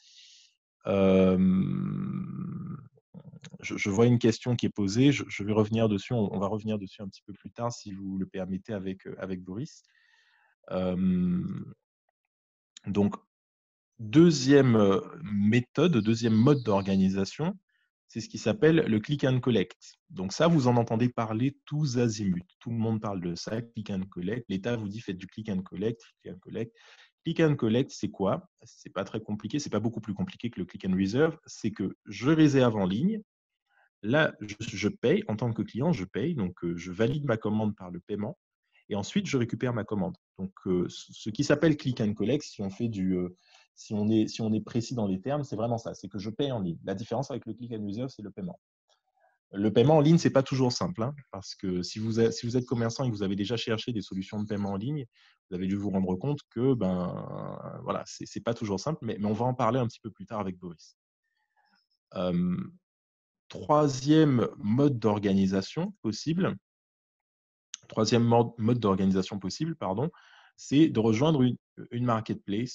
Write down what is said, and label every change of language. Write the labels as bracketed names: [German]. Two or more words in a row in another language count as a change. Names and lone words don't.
[French] Je vois une question qui est posée. Je vais revenir dessus. On va revenir dessus un petit peu plus tard, si vous le permettez, avec Boris. Donc, deuxième méthode, deuxième mode d'organisation, c'est ce qui s'appelle le [English] click and collect. [French] Donc ça, vous en entendez parler tous azimuts. Tout le monde parle de ça, [English] click and collect. [French] L'État vous dit faites du [English] click and collect, click and collect. Click and collect, [French] c'est quoi? C'est pas très compliqué, c'est pas beaucoup plus compliqué que le [English] click and reserve. [French] C'est que je réserve en ligne. Là, je paye en tant que client, je paye, donc je valide ma commande par le paiement. Et ensuite, je récupère ma commande. Donc, ce qui s'appelle [English] click and collect, [French] si on est précis dans les termes, c'est vraiment ça. C'est que je paye en ligne. La différence avec le [English] click and reserve, [French] c'est le paiement. Le paiement en ligne, c'est pas toujours simple, hein, parce que si vous êtes commerçant et que vous avez déjà cherché des solutions de paiement en ligne, vous avez dû vous rendre compte que voilà, c'est pas toujours simple, mais on va en parler un petit peu plus tard avec Boris. Troisième mode d'organisation possible, c'est de rejoindre une marketplace.